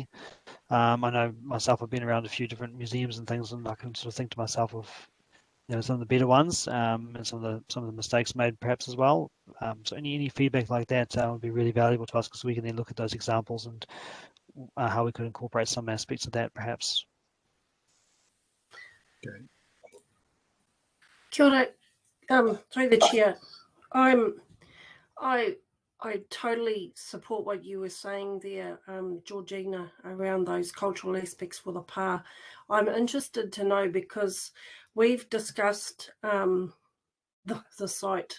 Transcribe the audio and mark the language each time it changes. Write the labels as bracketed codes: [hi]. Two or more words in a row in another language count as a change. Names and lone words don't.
[en] I know myself, I've been around a few different museums and things, and I can sort of think to myself of some of the better ones, and some of the mistakes made perhaps as well. So any feedback like that would be really valuable to us, because we can then look at those examples and how we could incorporate some aspects of that perhaps. Okay. [mi] Kia ora, [en] through the chair. I totally support what you were saying there, Georgina, around those cultural aspects for the pā. I'm interested to know, because we've discussed the site.